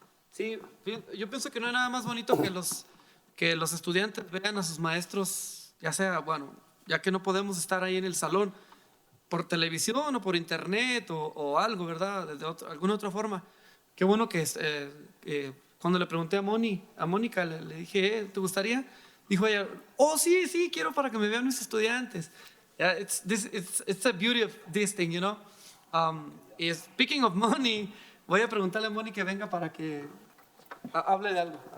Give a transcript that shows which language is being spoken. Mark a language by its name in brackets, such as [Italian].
[Spanish] Sí, yo pienso que no hay nada más bonito que los estudiantes vean a sus maestros, ya sea, bueno, ya que no podemos estar ahí en el salón, por televisión o por internet o algo, ¿verdad? De alguna otra forma. Qué bueno que cuando le pregunté a Mónica, le dije, ¿te gustaría? Dijo ella, oh, sí, quiero para que me vean mis estudiantes. [English] Yeah, it's the beauty of this thing, you know. Speaking of money, [Spanish] voy a preguntarle a Mónica que venga para que hable de algo.